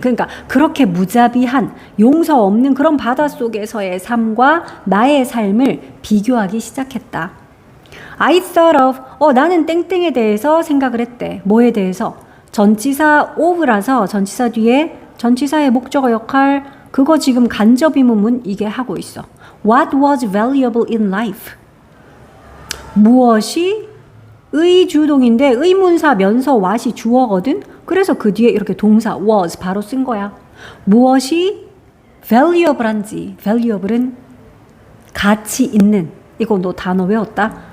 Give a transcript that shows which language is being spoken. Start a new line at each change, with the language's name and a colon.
Korean: 그러니까 그렇게 무자비한 용서 없는 그런 바닷속에서의 삶과 나의 삶을 비교하기 시작했다. I thought of 나는 땡땡에 대해서 생각을 했대. 뭐에 대해서? 전치사 of라서 전치사 뒤에 전치사의 목적어 역할 그거 지금 간접의문문 이게 하고 있어.
English: What was valuable in life?
Korean: 무엇이 의주동인데 의문사 면서 what이 주어거든. 그래서 그 뒤에 이렇게 동사 was 바로 쓴 거야. 무엇이 valuable한지 valuable은 가치 있는 이거 너 단어 외웠다?